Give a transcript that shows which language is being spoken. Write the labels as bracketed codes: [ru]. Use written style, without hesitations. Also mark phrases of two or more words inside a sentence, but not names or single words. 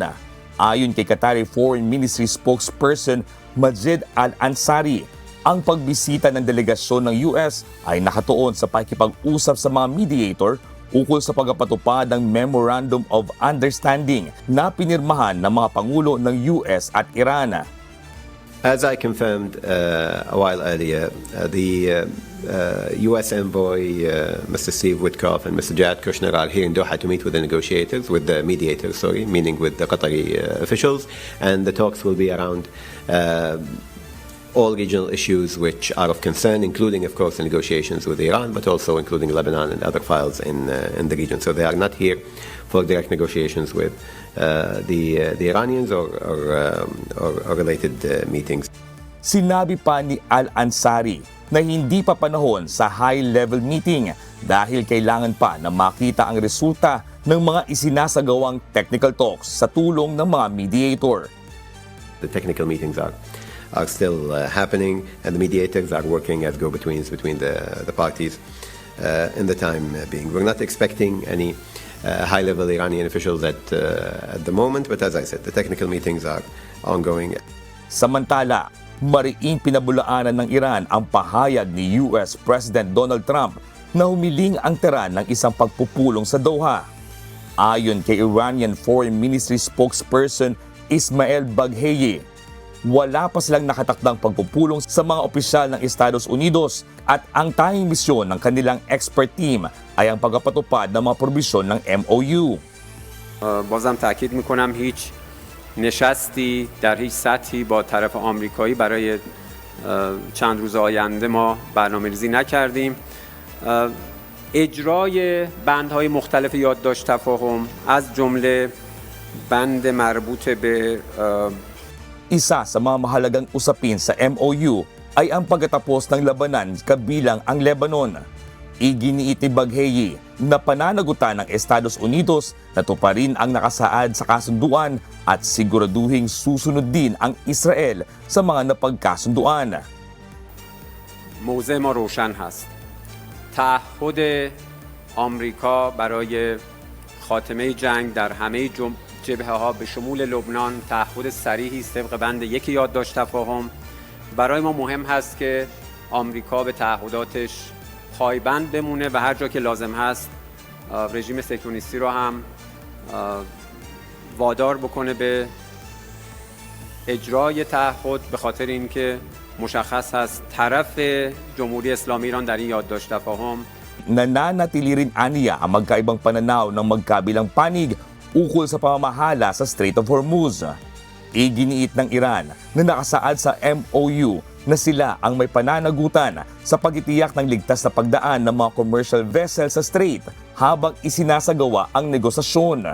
[tl] Ayon kay [en] Qatari Foreign Ministry spokesperson [tl] Majid Al-Ansari, ang pagbisita ng delegasyon ng US ay nakatuon sa pakikipag-usap sa mga mediator ukol sa pagpapatupad ng [en] Memorandum of Understanding [tl] na pinirmahan ng mga pangulo ng US at Iran. [en] As I confirmed a while earlier, the U.S. envoy, Mr. Steve Witkoff, and Mr. Jared Kushner are here in Doha to meet with the negotiators, with the mediators, meaning with the Qatari officials, and the talks will be around all regional issues which are of concern, including, of course, the negotiations with Iran, but also including Lebanon and other files in the region. So they are not here for direct negotiations with the Iranians or related meetings. [tl] Sinabi pa ni Al-Ansari na hindi pa panahon sa [en] high-level meeting [tl] dahil kailangan pa na makita ang resulta ng mga isinasagawang [en] technical talks [tl] sa tulong ng mga mediator. [en] The technical meetings are still happening, and the mediators are working as go-betweens between the parties in the time being. We're not expecting any high-level Iranian officials at the moment, but as I said, the technical meetings are ongoing. [tl] Samantala, mariing pinabulaanan ng Iran ang pahayag ni [en] US President [tl] Donald Trump na humiling ang Tehran ng isang pagpupulong sa Doha. Ayon kay [en] Iranian Foreign Ministry spokesperson [tl] Ismail Baghei, wala pa silang nakatakdang pagpupulong sa mga opisyal ng Estados Unidos at ang tanging misyon ng kanilang [en] expert team [tl] ay ang pagpapatupad ng mga probisyon ng MOU. [fa] بازم تاکید میکنم هیچ نشستی در هیچ سطحی با طرف آمریکایی برای چند روز آینده ما برنامه‌ریزی نکردیم. اجرای بندهای مختلف یادداشت تفاهم از جمله بند مربوط به [tl] Isa sa mga mahalagang usapin sa MOU ay ang pagtatapos ng labanan kabilang ang Lebanon. Iginiit ni Baghei na pananagutan ng Estados Unidos na tuparin ang nakasaad sa kasunduan at siguraduhing susunod din ang Israel sa mga napagkasunduan. [fa] موضع ما روشن هست. تعهد آمریکا برای خاتمه جنگ در همه جبهه ها به شمول لبنان تعهد صریحی است طبق بند یک یادداشت تفاهم. برای ما مهم هست که آمریکا به تعهداتش پایبند بمونه و هر جا که لازم هست رژیم صهیونیستی رو هم وادار بکنه به اجرای تعهد، به خاطر اینکه مشخص هست طرف جمهوری اسلامی ایران در این یادداشت تفاهم [tl] Nananatili rin aniya ang magkaibang pananaw ng magkabilang panig ukol sa pamamahala sa Strait of Hormuz. Iginiit ng Iran na nakasaad sa MOU na sila ang may pananagutan sa pagtitiyak ng ligtas na pagdaan ng mga [en] commercial vessels [tl] sa strait habang isinasagawa ang negosasyon.